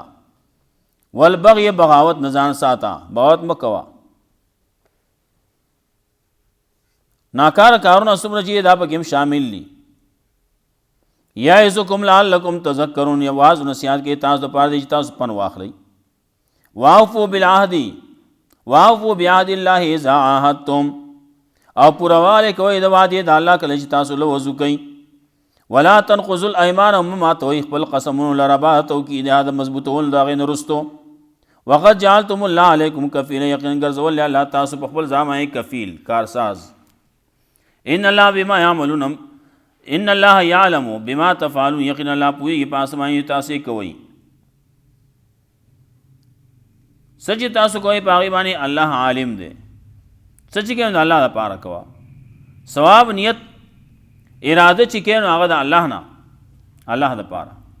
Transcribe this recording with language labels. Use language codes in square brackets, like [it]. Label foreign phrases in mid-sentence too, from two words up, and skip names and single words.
[ps] والبغی بغاوت نه ځان ساته، بغاوت مه کوه. ناکاره کارونه څومره چې دا پکې هم شامل دي. [ar] یعظکم لعلکم تذکرون، [ps] یا واعظ نصیحت کوي تاسو دپاره دی چې تاسو پند واخلئ. [ar] واوفوا بالعهد، واوفوا بعهد الله اذا عاهدتم، [ps] او پوروالی کوئ د وعدې د الله کله چې تاسو له وضو کوئ. [ar] ولا تنقضوا الايمان، [ps] مه ماتوئ خپل قسمونو لره بعد توکید د مضبوطولو د هغې نه وروستو. [ar] وقد جعلتم الله علیکم کفیلا، [ps] یقینا ګرځولی الله تاسو په خپل ځان باندې کفیل، کارساز. [ar] ان الله بما يعملون، ان الله يعلم بما تفعلون، [ps] یقینا الله پوهېږي په هغه څه باندې تاسو یې کوئ. څه چې تاسو کوئ په هغې باندې الله عالم دی. څه چې کوئ نو الله دپاره کوه. ثواب نیت اراده چې کوئ نو هغه د الله نه، الله دپاره.